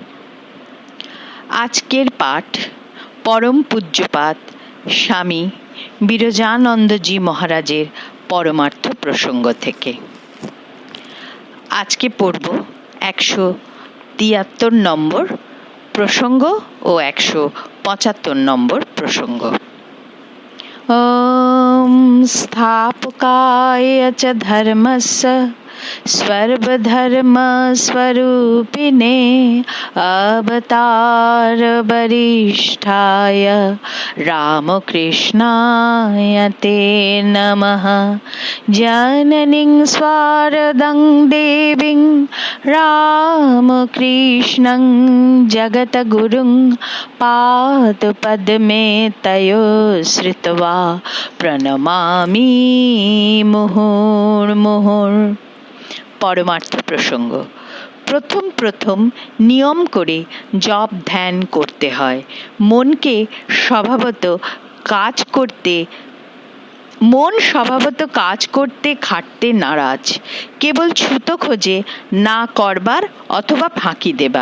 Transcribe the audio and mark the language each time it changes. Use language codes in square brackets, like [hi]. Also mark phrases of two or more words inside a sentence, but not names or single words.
[bn] আজকের পাঠ পরম পূজ্যপাদ স্বামী বিরজানন্দজি মহারাজের পরমার্থ প্রসঙ্গ থেকে। আজকে পড়ব 173 নম্বর প্রসঙ্গ ও 175 নম্বর প্রসঙ্গ। [sa] ओम स्थापकाय च धर्मस्य सर्वधर्म स्वरूपिणे अवतार वरिष्ठाय रामकृष्णाय ते नमः। जननीं स्वारदं देवीं रामकृष्णं जगतगुरुं पादपद्मे तयो श्रित्वा प्रणमामि मुहुर्मुहुः। [bn] পরমার্থ প্রসঙ্গ। প্রথম নিয়ম করে জপ ধ্যান করতে হয়। মন স্বভাবত কাজ করতে খাটতে নারাজ, কেবল ছুতো খোঁজে না করবার অথবা ফাঁকি দেবার।